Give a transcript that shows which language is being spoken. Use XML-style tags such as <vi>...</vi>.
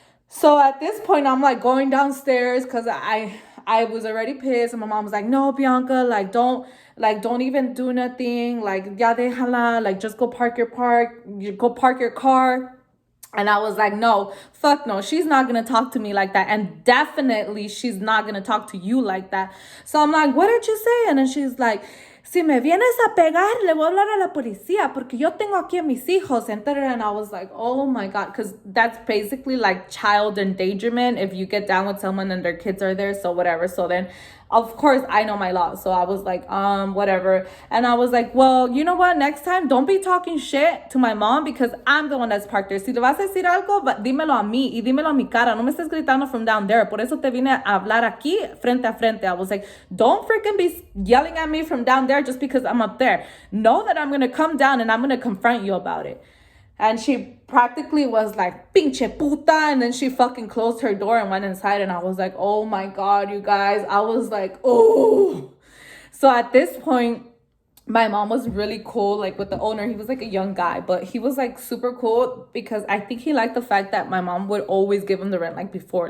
<en>So at this point, I'm like going downstairs because I was already pissed, and my mom was like, "No, Bianca, don't even do nothing. Like,</en> <es>ya déjala,</es> <en>like just go park your car." And I was like, "No, fuck no. She's not gonna talk to me like that, and definitely she's not gonna talk to you like that." So I'm like, "What did you say?" And then she's like,</en> <es>"Si me vienes a pegar, le voy a hablar a la policía porque yo tengo aquí a mis hijos."</es> <en>And I was like, oh my God, because that's basically like child endangerment if you get down with someone and their kids are there. So whatever. So then, of course, I know my law. So I was like, whatever. And I was like, well, you know what? Next time, don't be talking shit to my mom because I'm the one that's parked there.</en> <es>Si le vas a decir algo, dímelo a mí y dímelo a mi cara. No me estés gritando</es> <en>from down there.</en> <es>Por eso te vine a hablar aquí frente a frente.</es> <en>I was like, don't freaking be yelling at me from down there just because I'm up there. Know that I'm going to come down and I'm going to confront you about it. And she practically was like,</en> <es>pinche puta.</es> <en>And then she fucking closed her door and went inside. And I was like, oh my God, you guys. I was like, oh. So at this point, my mom was really cool, like with the owner. He was like a young guy, but he was like super cool because I think he liked the fact that my mom would always give him the rent like before.</en>